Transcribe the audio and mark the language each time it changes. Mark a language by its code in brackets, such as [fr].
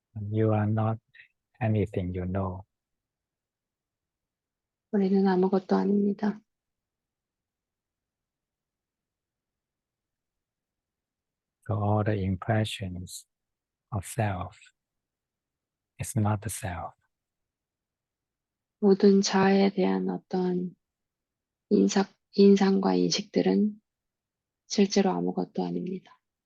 [en] You are not anything you know. [ko] 우리는 아무것도 아닙니다. [en] So all the impressions of self is not the self. [ko] 모든 자아에 대한 어떤 인상과 인식들은 실제로 아무것도 아닙니다.